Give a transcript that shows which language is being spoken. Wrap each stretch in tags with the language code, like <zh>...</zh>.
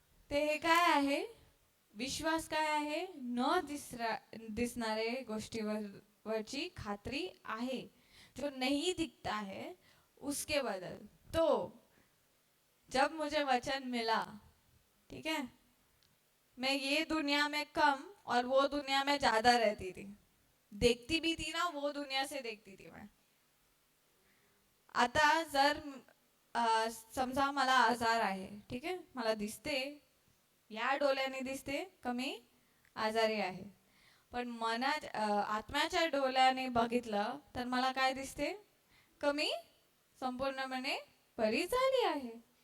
<mr>ते हे काय आहे, विश्वास काय आहे, न दिसणारे गोष्टीवरची खात्री आहे.</mr> <hi>जो नहीं दिखता है उसके बदल. तो जब मुझे वचन मिला, ठीक है, मैं ये दुनिया में कम और वो दुनिया में ज्यादा रहती थी. देखती भी थी ना, वो दुनिया से देखती थी मैं.</hi> <mr>आता जर समजा मला आजार आहे, ठीक आहे, मला दिसते, या डोळ्याने दिसते कमी आजारी आहे, पण आत्म्याच्या डोळ्याने बघितलं तर मला काय दिसते, कमी संपूर्णपणे बरी झाली आहे.</mr>